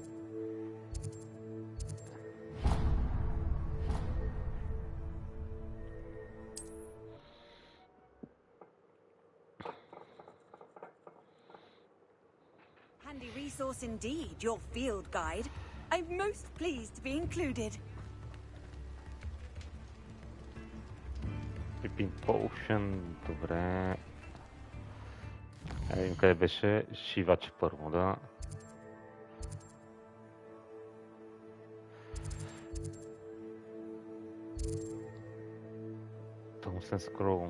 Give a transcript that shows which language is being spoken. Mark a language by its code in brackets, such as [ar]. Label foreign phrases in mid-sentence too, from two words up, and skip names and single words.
[en] Handy resource indeed, your field guide. I'm most pleased to be included. [bg] Пипин Potion, добре. Да видим къде беше шиваче първо, да. Томсен скрол.